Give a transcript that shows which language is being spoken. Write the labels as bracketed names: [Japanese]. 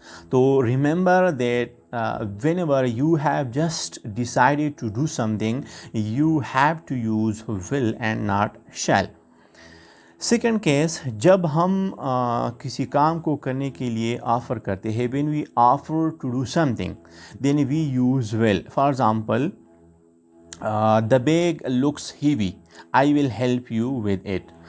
[English] تو remember that whenever you have just decided to do something, you have to use will and not shall. [Urdu] Second case, جب ہم کسی کام کو کرنے کے لیے آفر کرتے ہیں, [English] when we offer to do something, then we use will. For example, the bag looks heavy, I will help you with it.